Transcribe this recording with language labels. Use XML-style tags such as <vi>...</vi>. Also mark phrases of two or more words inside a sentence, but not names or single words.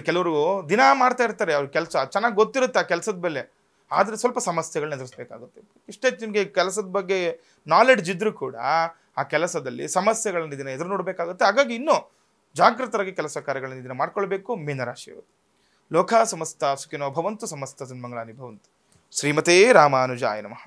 <kn>ಕೆಲವರು ದಿನ ಮಾಡ್ತಾ ಇರ್ತಾರೆ, ಅವ್ರ ಕೆಲಸ ಚೆನ್ನಾಗಿ ಗೊತ್ತಿರುತ್ತೆ ಆ ಕೆಲಸದ ಬೆಲೆ, ಆದರೆ ಸ್ವಲ್ಪ ಸಮಸ್ಯೆಗಳನ್ನ ಎದುರಿಸಬೇಕಾಗುತ್ತೆ. ಇಷ್ಟೇ ನಿಮಗೆ ಕೆಲಸದ ಬಗ್ಗೆ ನಾಲೆಡ್ಜ್ ಇದ್ರೂ ಕೂಡ ಆ ಕೆಲಸದಲ್ಲಿ ಸಮಸ್ಯೆಗಳನ್ನ ಇದನ್ನು ಎದುರು ನೋಡಬೇಕಾಗುತ್ತೆ. ಹಾಗಾಗಿ ಇನ್ನೂ ಜಾಗೃತರಾಗಿ ಕೆಲಸ ಕಾರ್ಯಗಳನ್ನು ಇದನ್ನು ಮಾಡ್ಕೊಳ್ಬೇಕು ಮೀನರಾಶಿಯವರು.</kn> <sa>ಲೋಕ ಸಮಸ್ತ ಸುಖಿನೋ ಭವಂತು, ಸಮಸ್ತ ಸನ್ಮಂಗಳಾನಿ ಭವಂತು. ಶ್ರೀಮತೇ ರಾಮಾನುಜಾಯ ನಮಃ.</sa>